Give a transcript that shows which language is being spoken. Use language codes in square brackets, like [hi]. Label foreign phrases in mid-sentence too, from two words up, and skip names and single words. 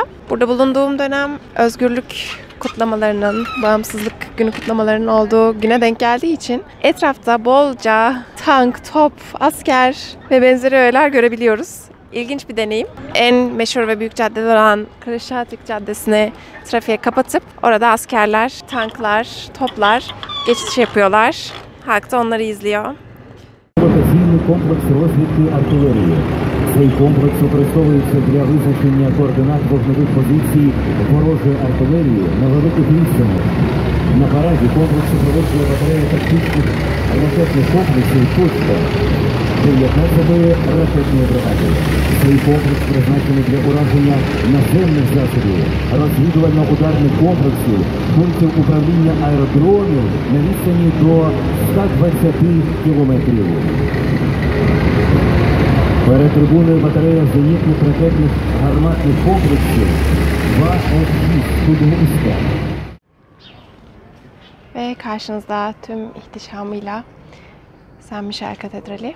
[tr] Burada bulunduğum dönem özgürlük kutlamalarının, bağımsızlık günü kutlamalarının olduğu güne denk geldiği için etrafta bolca tank, top, asker ve benzeri öğeler görebiliyoruz. İlginç bir deneyim. En meşhur ve büyük cadde olan Kreshchatyk Caddesi'ni trafiğe kapatıp orada askerler, tanklar, toplar geçiş yapıyorlar. Halk da onları izliyor. [uk] Комплекс розвідки артилерії. Цей комплекс використовується для визначення координат вогневих позицій ворожої артилерії на великих відстанях. На параді комплексу проводиться батарея тактичних ракетних комплексів «Точка» 19-ї ракетної бригади. Цей комплекс призначений для ураження наземних засобів, розвідувально-ударних комплексів, пунктів управління аеродромів на відстані до 120 кілометрів. Перед трибуною батарея зенітних ракетних гарматних комплексів 2С6 Кудмуська. [tr] Ve karşınızda tüm ihtişamıyla Saint Michel Katedrali.